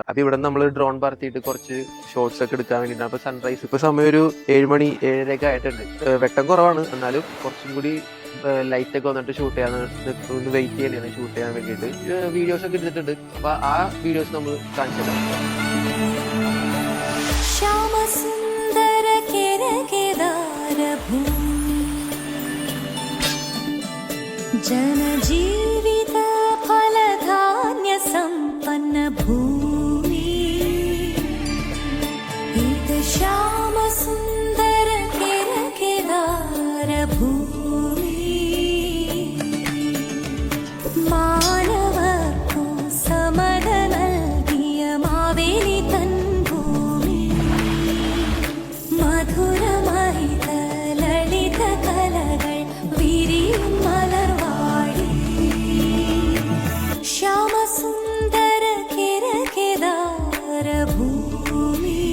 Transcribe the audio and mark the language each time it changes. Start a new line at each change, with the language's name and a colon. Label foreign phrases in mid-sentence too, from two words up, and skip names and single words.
Malayalam: അപ്പോൾ ഇവിടെ നമ്മൾ ഡ്രോൺ പറത്തിയിട്ട് കുറച്ച് ഷോട്ട്സ് ഒക്കെ എടുക്കാൻ വേണ്ടിയിട്ടാണ്. അപ്പോൾ സൺറൈസ് ഇപ്പോൾ സമയം ഒരു 7 മണി 7:30 ഒക്കെ ആയിട്ടുണ്ട്. വെട്ടം കുറവാണ്, എന്നാലും കുറച്ചും കൂടി ലൈറ്റ് ഒക്കെ വന്നിട്ട് ഷൂട്ട് ചെയ്യാൻ ഒന്ന് വെയിറ്റ് ചെയ്യണേ ഷൂട്ട് ചെയ്യാൻ വേണ്ടിയിട്ട്. വീഡിയോസ് ഒക്കെ എടുത്തിട്ടുണ്ട്. അപ്പോൾ ആ വീഡിയോസ് നമ്മൾ കാണിച്ചു തരാം. ജനജീവിത ഫലധാന്യ സമ്പന്ന ഭൂമി ഇത ശ്യാമ സുന്ദര കേദാര ഭൂമി മാനവക്കു സമത നൽകിയ മാവേലി തൻ ഭൂമി മധുരമഹിത ലളിത കലകൾ വിരിയും മലർവാടി ശ്യാമസുന്ദര കേദാര ഭൂമി